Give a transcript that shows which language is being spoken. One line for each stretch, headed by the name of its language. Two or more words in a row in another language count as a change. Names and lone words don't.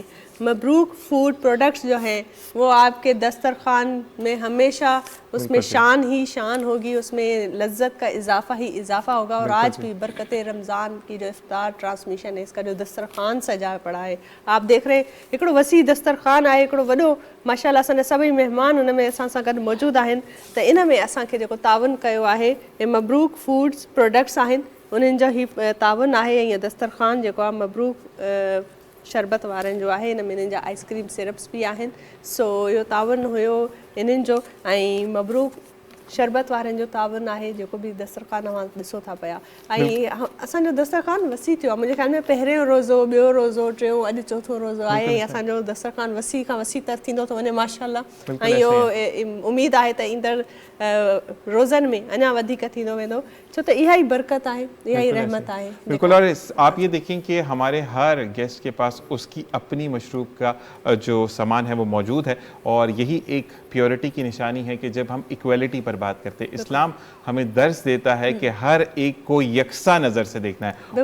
Urdu: مبروک فوڈ پروڈکٹس جو ہیں وہ آپ کے دسترخوان میں ہمیشہ اس میں شان ہی شان ہوگی, اس میں لذت کا اضافہ ہی اضافہ ہوگا. اور آج بھی برکت رمضان کی جو افطار ٹرانسمیشن ہے, اس کا جو دسترخوان سجا پڑا ہے, آپ دیکھ رہے
Sindhi: ایکڑو وسیع دسترخوان आहे, ایکڑو वॾो माशाअल्लाह असांजा सभई महिमान उन में असां सां गॾु मौजूदु आहिनि. त इन में असांखे जेको तावन कयो आहे हे मबरूक फूड्स प्रोडक्ट्स आहिनि, उन्हनि जो ही तावन आहे. ऐं दस्तरखान जेको आहे मबरूक शरबत वारनि जो आहे, इन में इन्हनि जा आइसक्रीम सिरप्स बि आहिनि. सो इहो तावन हुयो इन्हनि जो. ऐं मबरूक शरबत वारनि जो तावन आहे जेको बि दस्तरखान मां ॾिसो था पिया. ऐं असांजो दस्तरखान वसी थियो आहे. मुंहिंजे ख़्याल में पहिरियों रोज़ो, ॿियो रोज़ो, टियों, अॼु चौथो रोज़ो आहे. ऐं असांजो दस्तरखान वसी खां वसी तर थींदो थो वञे माशाअल्लाह. ऐं इहो उमेदु आहे त ईंदड़ रोज़नि में अञा वधीक थींदो वेंदो, छो त इहा ई बरकत आहे, इहा ई रहमत आहे. बिल्कुल.
Urdu: اور آپ یہ دیکھیں کہ ہمارے ہر گیسٹ کے پاس اس کی اپنی مشروب کا جو سامان ہے وہ موجود ہے، اور یہی ایک پیورٹی کی نشانی ہے کہ جب ہم اکویلٹی پر بات کرتے ہیں، اسلام ہمیں درس دیتا ہے کہ ہر ایک کو یکساں نظر سے دیکھنا ہے.